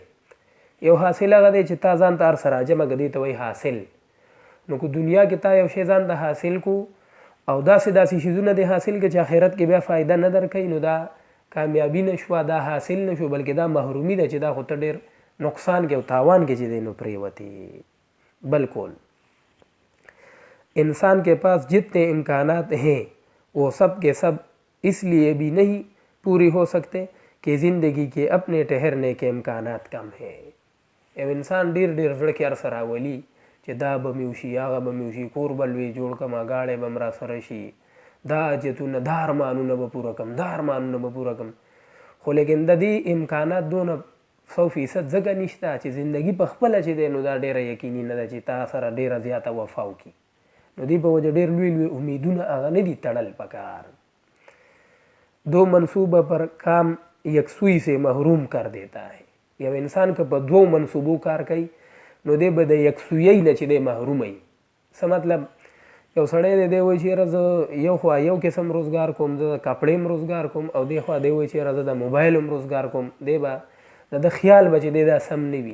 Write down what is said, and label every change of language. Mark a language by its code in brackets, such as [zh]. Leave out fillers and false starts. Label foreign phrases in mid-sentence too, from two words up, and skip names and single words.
[ps] یو حاصل هغه دی چې تا ځان ته هر څه راجمع کړه، دې ته وایي حاصل. نو که دنیا کې تا یو شی ځان ته حاصل کو او داسې شیزونه دې حاصل کړه چې آخرت کې بیا فایده نه درکوي نو دا کامیابي نه شوه، دا حاصل نه شو، بلکې دا محرومي ده چې دا خو ته ډېر نقصان کې او تاوان کې چې دی نو پرېوتې. [ur] بالکل انسان کے پاس جتنے امکانات ہیں وہ سب کے سب اس لیے بھی نہیں پوری ہو سکتے کہ زندگی کے اپنے ٹھہرنے کے امکانات کم ہیں. [ps] یو انسان ډېر زړه کې هر څه راولي چې دا به مې وشي هغه به مې وشي، کور به لوی جوړ کړم، ګاډی به م راسره شي، دا حاجتونه دا ارمانونه به پوره کړم، دا ارمانونه به پوره کړم، خو لیکن د دې امکانات دونه 100% ځکه نشته چې زندګي په خپله چې دی نو دا ډېره یقیني نه ده چې تا سره ډېره زیاته وفا وکړي. نو دې په وجه ډېر لوی امیدونه هغه نه دي تړل پکار. [ur] دو منصوبہ پر کام یکسوئی سے محروم کر دیتا ہے. [ps] یو انسان که په دوو منصوبو کار کوي نو دی به د یکسویۍ نه چې دی محروم وي. څه مطلب، یو سړی دی دی وایي چې یاره زه یو خوا یو قسم روزګار کوم، زه د کپړې هم روزګار کوم، او دی خوا دی وایي چې یاره زه د موبایل هم روزګار کوم، دی به د خیال به چې دی دا سم نه وي.